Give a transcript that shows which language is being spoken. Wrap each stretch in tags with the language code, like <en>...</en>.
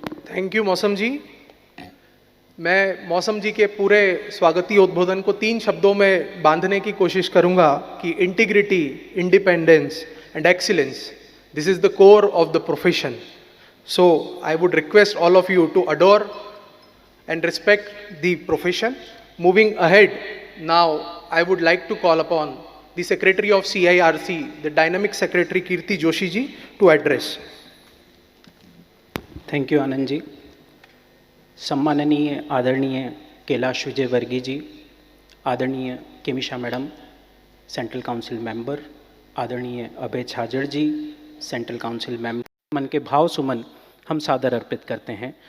<hi>Thank you मौसम जी। मैं मौसम जी के पूरे स्वागतीय उद्बोधन को 3 शब्दों में बांधने की कोशिश करूंगा कि</hi> <en>Integrity, independence and excellence, this is the core of the profession. So I would request all of you to adore and respect the profession. Moving ahead, now I would like to call upon the Secretary of CIRC, the Dynamic Secretary Kirti Joshi ji, to address.</en> <hi>Thank you Anand ji. सम्माननीय आदरणीय कैलाश विजय वर्गीय जी, आदरणीय केमिशा madam central council member, आदरणीय अभय छाजड़ जी central council member, मन के भाव सुमन हम सादर अर्पित करते हैं।</hi>